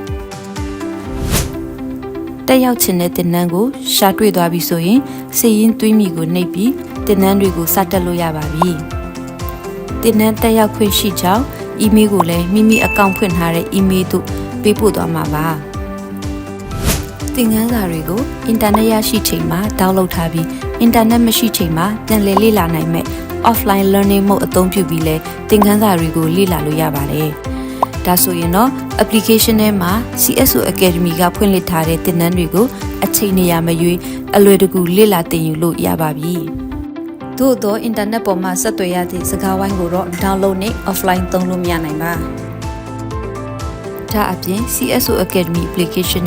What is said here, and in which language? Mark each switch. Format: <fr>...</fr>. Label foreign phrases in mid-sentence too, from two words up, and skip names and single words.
<my>တက်ရောက်ခြင်းတဲ့သင်တန်းကိုရှာတွေ့သွားပြီဆိုရင်စာရင်းသွင်းမိကိုနှိပ်ပြီးသင်တန်းတွေကိုစတက်လို့ရပါပြီသင်တန်းတက်ရောက်ခွင့်ရှိကြောင်း email ကိုလည်းမိမိအကောင့်ဖွင့်ထားတဲ့ email သို့ပေးပို့သွားမှာပါသင်ခန်းစာတွေကိုအင်တာနက်ရရှိချိန်မှာ download ထားပြီး အင်တာနက်မရှိချိန်မှာပြန်လည်လေ့လာနိုင်မဲ့</my> <en>offline learning mode</en> <my>အသုံးပြုပြီးလဲသင်ခန်းစာတွေကိုလေ့လာလို့ရပါတယ်။ဒါဆိုရင်တော့ application ထဲမှာ CSO Academy ကဖွင့်လှစ်ထားတဲ့သင်တန်းတွေကိုအချိန်နေရာမရွေးအလွယ် တကူလေ့လာသင်ယူလို့ရပါပြီ။သို့သောအင်တာနက်ပေါ်မှာဆက်သွယ်ရသည့်စကားဝိုင်းကိုတော့ download နဲ့ offline သုံးလို့မရနိုင်ပါ။ဒါအပြင် CSO Academy application</my>